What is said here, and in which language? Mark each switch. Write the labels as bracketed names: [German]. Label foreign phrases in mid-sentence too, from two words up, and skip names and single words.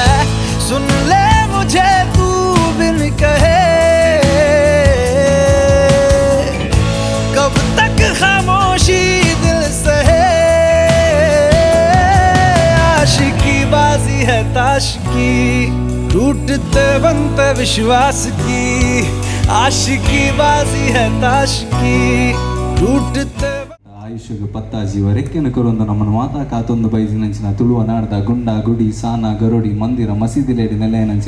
[Hindi] सुन ले मुझे तू बिन कहे कब तक खामोशी दिल सहे। आशिकी बाजी है ताश की टूटते बनते विश्वास की। आशिकी बाजी है ताश की टूटते [Tulu] ಆಯುಷ್ಯಗೆ ಪತ್ತಾಜಿ ವರೆಕ್ಕೆನ ಕೊರೊಂದು ನಮ್ಮನ್ನು ಮಾತಾ ಕಾತೊಂದು ಬೈಜಿನಂಚಿನ ತುಳುವ ನಾಡದ ಗುಂಡ ಗುಡಿ ಸಾನ ಗರುಡಿ ಮಂದಿರ ಮಸೀದಿಲೇಡಿ ನೆಲೆಯನಂಚಿನ